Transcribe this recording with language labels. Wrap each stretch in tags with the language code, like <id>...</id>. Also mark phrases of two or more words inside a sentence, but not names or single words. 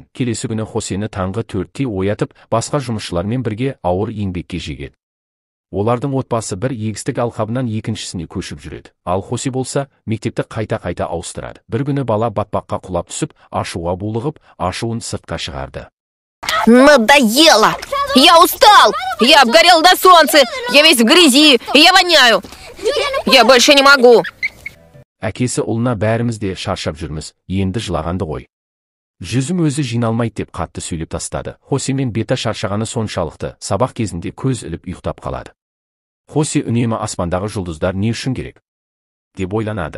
<kk>Келесі күні Хосені таңғы 4-те оятып, басқа жұмысшылармен бірге ауыр еңбекке жегеді. Олардың отбасы бір егістік алқабынан екіншісіне көшіп жүреді. Ал Хосе болса, мектепті қайта-қайта ауыстырады. Бір күні бала батпаққа құлап түсіп, ашуға булығып, ашуын сыртқа шығарды.</kk> <ru>Надоело! Я устал! Я обгорел до солнца! Я весь в грязи! Я воняю! Я больше не могу!</ru> <kk>Әкесі ұлына бәріміз де шаршап жүрміз, енді жылағанды ғой. Жүзім өзі жиналмайды деп қатты сөйлеп тастады. Хосе мен Бета шаршағаны соншалықты, сабақ кезінде көз іліп ұйықтап қалады. Хосе үнемі аспандағы жұлдыздар не үшін керек деп ойланады.</kk>